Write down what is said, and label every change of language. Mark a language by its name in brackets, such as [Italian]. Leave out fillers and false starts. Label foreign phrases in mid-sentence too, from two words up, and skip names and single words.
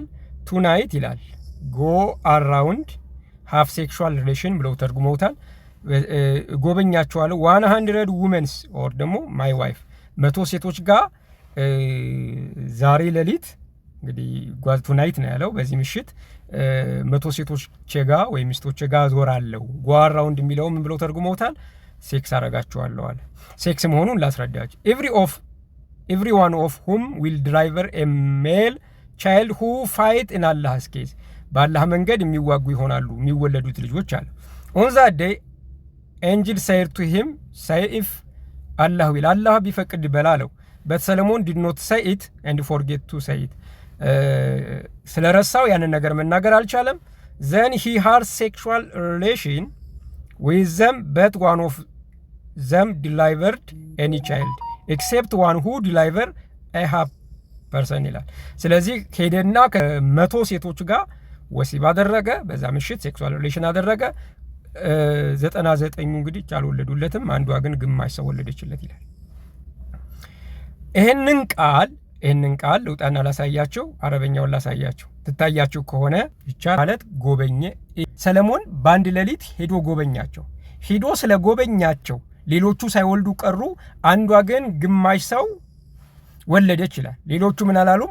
[Amharic] ቱናይት ይላል። [English] go around have sexual relation [Amharic] ብለው ተርጉመውታል። ጎበኛቸዋለሁ 100 [English] women or [Amharic] ደግሞ [English] my wife [Amharic] 100 ሴቶች ጋር ዛሬ ሌሊት እንግዲህ [English] was tonight [Amharic] ነው ያለው። በዚህ ምሽት 100 ሴቶች ጋር ወይ ሚስቶች ጋር ዞራለሁ። [English] go around [Amharic] የሚለው ምን ብለው ተርጉመውታል? ሴክስ አረጋቸዋለሁ አለ። ሴክስ መሆኑን ላስረዳችሁ። [English] every one of whom will deliver a male child who fight in Allah's case. [Amharic] በአላህ መንገድ የሚዋጉ ይሆናሉ የሚወለዱት ልጆች አለ። [English] on that day angel said to him say if Allah will Allah [Amharic] ቢፈቅድ በላለው [English] but Solomon did not say it and forget to say it. [Amharic] ስለረሳው ያንን ነገር መናገር አልቻለም። [English] then he had sexual relation with them but one of them delivered any child except one who deliver a half person [Amharic] ይላል። ስለዚህ ሄደና ከ100 ሴቶች ጋር ወሲብ አደረገ። በዛ ምሽት [English] sexual relation አደረገ። [Amharic] 99 እንግዲህ አልወለዱለትም፣ አንዷ ግን ግማሽ ሰው ወለደችለት ይላል። ይሄንን ቃል ልውጣና ላሳያቸው፣ አረበኛውን ላሳያቸው። ትታያችሁ ከሆነ ብቻ ማለት ጎበኘ። ሰለሞን በአንድ ሌሊት ሄዶ ጎበኛቸው። ሄዶ ስለ ጎበኛቸው ሌሎቹ ሳይወልዱ ቀሩ፣ አንዷ ግን ግማሽ ሰው ወለደች ይላል። ሌሎቹ ምን አላሉም?